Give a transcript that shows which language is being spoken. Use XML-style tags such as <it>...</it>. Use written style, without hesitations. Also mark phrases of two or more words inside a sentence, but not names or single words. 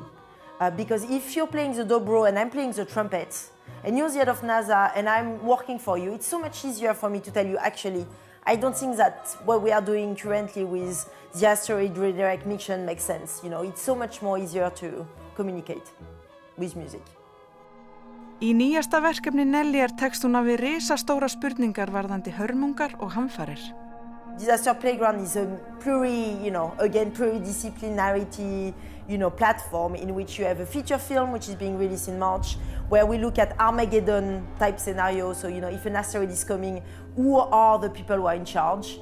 <en>Because if you're playing the dobro and I'm playing the trumpet, and you're the head of NASA and I'm working for you, it's so much easier for me to tell you, actually, I don't think that what we are doing currently with the asteroid redirect mission makes sense. It's so much more easier to communicate with music.</en> <is>Í nýjasta verkefni Nelly tekst hún af við risastóra spurningar varðandi hörmungar og hamfarir.</is> <en>Disaster Playground is a pluridisciplinarity, platform in which you have a feature film which is being released in March, where we look at Armageddon type scenarios. So, if an asteroid is coming, who are the people who are in charge?</en>